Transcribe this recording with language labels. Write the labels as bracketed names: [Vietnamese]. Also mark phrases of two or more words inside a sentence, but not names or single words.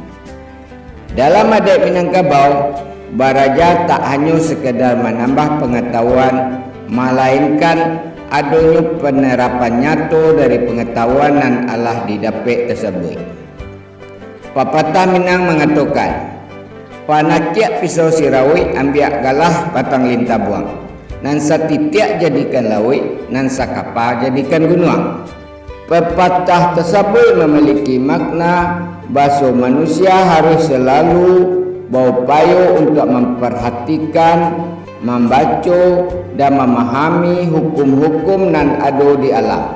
[Indonesian] Dalam adat Minangkabau, baraja tak hanya sekedar menambah pengetahuan, melainkan adanya penerapan nyata dari pengetahuan yang Allah didapat tersebut. Pepatah Minang mengatakan, [Minangkabau] panakiak pisau sirawi ambiak galah batang lintah buang, nan satitiak jadikan lawi, nan sakapa jadikan gunung. [Indonesian] Pepatah tersebut memiliki makna bahwa manusia harus selalu berupaya untuk memperhatikan, membaca dan memahami hukum-hukum yang ada di alam.